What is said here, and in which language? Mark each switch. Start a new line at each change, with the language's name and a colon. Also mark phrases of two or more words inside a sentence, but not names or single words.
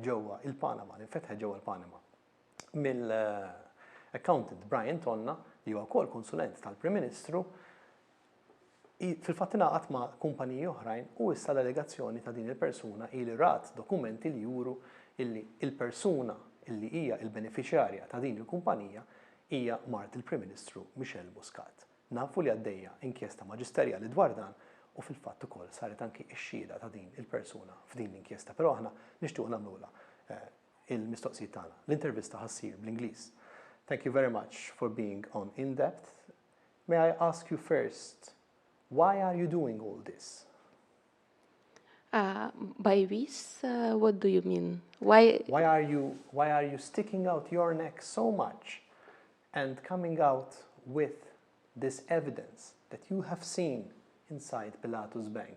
Maltese: ġewwa il-Panama, li nfetħet ġewwa il-Panama, mill-accountant Brian Tonna, li huwa wkoll konsulent tal-Prim Ministru, fil-fatt ingħaqad ma' kumpaniji oħrajn u issa l-allegazzjoni ta' din il-persuna ili rat dokumenti li juru illi il-persuna illi hija il-beneficjarja ta' din il-kumpanija hija mart il-Prim Ministru Michel Muscat. Nafu li għaddejja inkjesta maġisterjali dwar dan u fil-fatt ukoll saret anki x-xhieda ta' din il-persuna f'din l-inkjesta. Però aħna nixtiequ nagħmluha il-mistoqsijiet tagħna. L-intervista ħassir bl-Ingliż.
English: Thank you very much for being on INDEPTH. May I ask you first, why are you doing all this? By this, what do you mean? Why are you sticking out your neck so much and coming out with this evidence that you have seen inside Pilatus Bank?